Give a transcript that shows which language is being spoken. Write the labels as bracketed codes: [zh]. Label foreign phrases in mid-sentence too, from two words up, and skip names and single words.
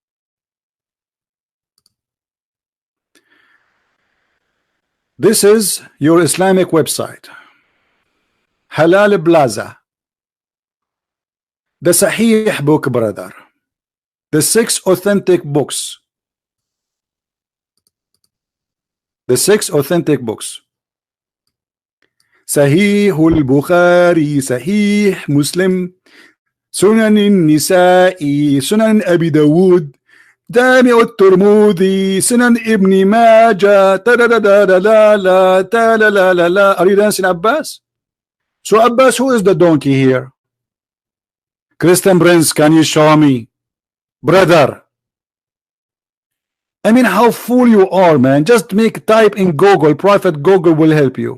[en] This is your Islamic website, Halal Plaza. The Sahih book, brother. The 6 authentic books. The 6 authentic books. Sahih al-Bukhari, Sahih Muslim, Sunan Nisa'i, Sunan Abi Dawood, Jami al-Turmudi, Sunan Ibn Majah, ta-da-da-da-da-la-la, ta-la-la-la-la. Are you dancing, Abbas? So Abbas, who is the donkey here? Christian Prince, can you show me? Brother, I mean, how fool you are, man. Just type in Google. Private Google will help you.